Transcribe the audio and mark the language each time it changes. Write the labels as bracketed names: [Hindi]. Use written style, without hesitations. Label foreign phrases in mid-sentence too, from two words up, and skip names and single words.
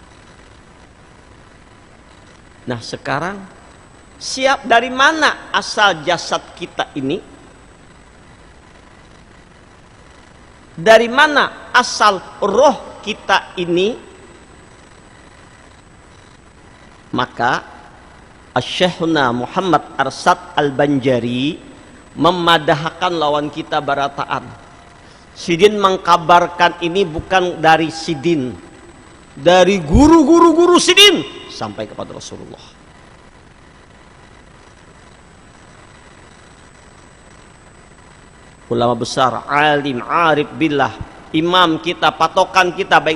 [Indonesian] Nah sekarang, siap dari mana asal jasad kita ini? Dari mana asal roh kita ini? [Banjar] Maka Asy-Syekhuna Muhammad Arsad Al-Banjari memadahkan lawan kita barataan. Sidin mengkabarkan ini bukan dari Sidin, dari guru-guru Sidin sampai kepada Rasulullah. [Indonesian] Ulama besar, alim, [Arabic] عارف بالله, [Indonesian] imam kita, patokan kita baik